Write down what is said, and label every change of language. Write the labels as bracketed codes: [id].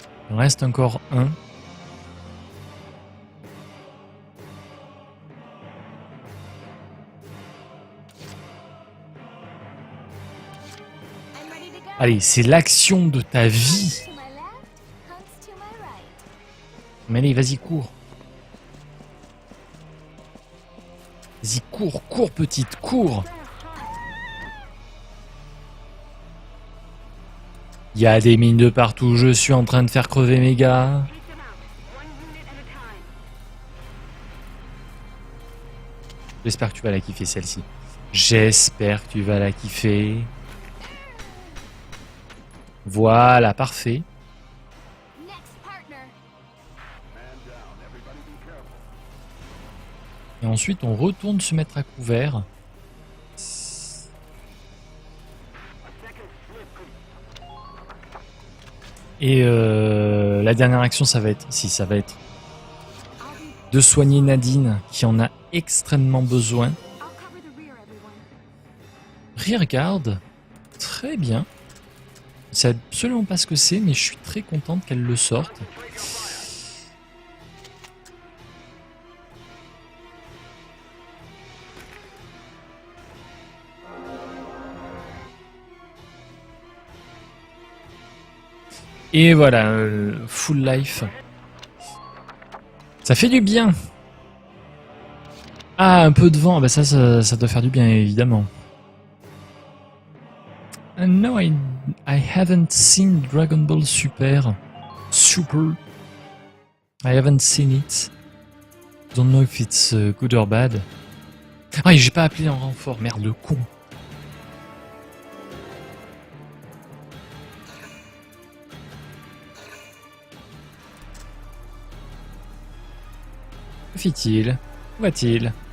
[fr] Il en reste encore un. Allez, c'est l'action de ta vie. [en] To my left, hunts to my right. [fr] Mais allez, vas-y, cours. Vas-y, cours, cours, petite, cours. Il y a des mines de partout, je suis en train de faire crever mes gars. J'espère que tu vas la kiffer celle-ci. J'espère que tu vas la kiffer. Voilà, parfait. [en] Next partner. [fr] Et ensuite, on retourne se mettre à couvert. Et la dernière action, ça va être de soigner Nadine, qui en a extrêmement besoin. [en] I'll cover the rear, everyone. [fr] Rearguard, très bien. Je sais absolument pas ce que c'est, mais je suis très contente qu'elle le sorte. Et voilà, full life. Ça fait du bien. Ah, un peu de vent, bah ça doit faire du bien, évidemment. [en] No, I haven't seen Dragon Ball Super. I haven't seen it. Don't know if it's good or bad. [fr] Ah, j'ai pas appelé en renfort, merde, le con. Que fait-il? Où va-t-il?